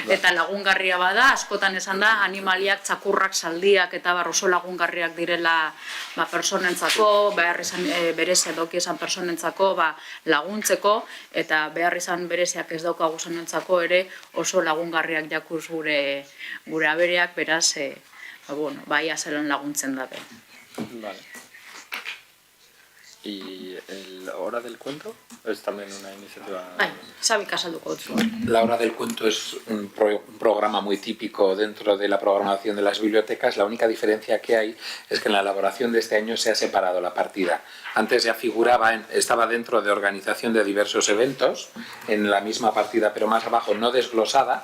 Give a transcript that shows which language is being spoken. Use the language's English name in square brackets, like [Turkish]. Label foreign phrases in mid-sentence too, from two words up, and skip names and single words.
[Basque] eta lagungarria bada, askotan esan da, animaliak, txakurrak, zaldiak eta oso lagungarriak direla personentzako, behar izan berezia dauki esan personentzako laguntzeko, eta behar izan bereziak ez daukaguzanentzako ere oso lagungarriak jakuz gure abereak, beraz, bai azelan laguntzen dabe. [Spanish] Vale. ¿Y la hora del cuento? Es también una iniciativa... [Basque] Xabi kasalduko dutzu. [Spanish] La hora del cuento es un programa muy típico dentro de la programación de las bibliotecas. La única diferencia que hay es que en la elaboración de este año se ha separado la partida. Antes ya figuraba, estaba dentro de organización de diversos eventos, en la misma partida pero más abajo, no desglosada.